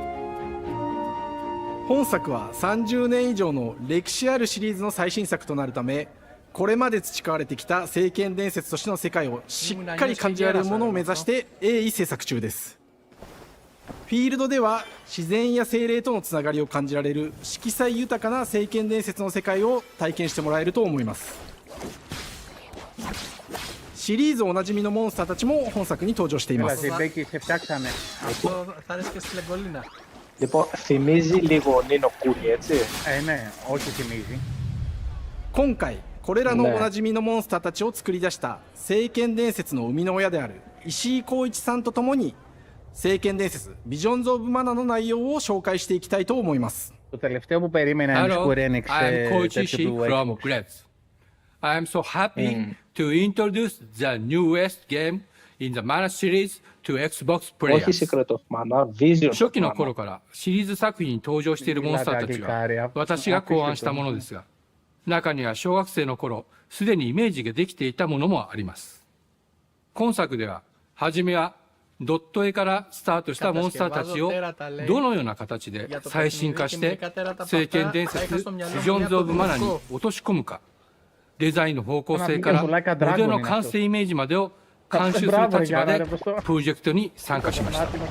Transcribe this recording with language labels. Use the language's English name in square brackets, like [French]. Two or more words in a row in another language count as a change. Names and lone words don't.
[Japanese] 本作は30年以上の歴史あるシリーズの最新作となるため、これまで培われてきた聖剣伝説としての世界をしっかり感じられるものを目指して鋭意制作中です。フィールドでは自然や精霊とのつながりを感じられる色彩豊かな聖剣伝説の世界を体験してもらえると思います。シリーズおなじみのモンスターたちも本作に登場しています。 [Greek] Λοιπόν, θυμίζει λίγο Νίνο Κούνι, έτσι. Ναι, όχι θυμίζει. [Japanese] 今回これらのおなじみのモンスターたちを作り出した聖剣伝説の生みの親である石井浩一さんとともに聖剣伝説 Visions of Mana の内容を紹介していきたいと思います。 [Greek] Το τελευταίο που περίμενα είναι Square Enix. [English] I'm Koichi from Grabs. I am so happy to introduce the newest game in the Mana series to Xbox players. [Japanese] 初期の頃からシリーズ作品に登場しているモンスターたちは私が考案したものですが、中には小学生の頃すでにイメージができていたものもあります。今作では初めはドット絵からスタートしたモンスターたちをどのような形で最新化して聖剣伝説 Visions of Mana に落とし込むか、デザインの方向性からモデルの完成イメージまでを監修する立場でプロジェクトに参加しました。